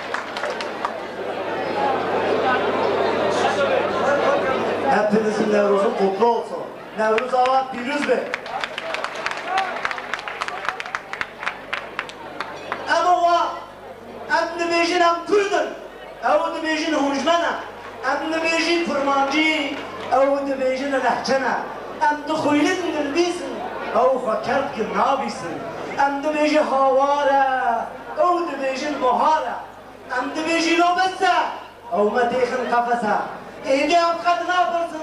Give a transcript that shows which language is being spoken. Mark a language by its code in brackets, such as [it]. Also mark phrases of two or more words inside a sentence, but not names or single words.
[tr] Hepinizin Nevruz'u Nevruz Ağa Piruz Bey. [ku] Ama o em dibêjin em Kurdin, ew dibêjin hûnjmena, em dibêjin kurmancî, ew dibêjin lehçena, em dixwînin dilbîsin, ew xwe kerkin nabîsin, em dibêjî haware, ew dibêjin buhare, em dibêjî nobetse, ew me têxin qefese, êdî em qed napirsin,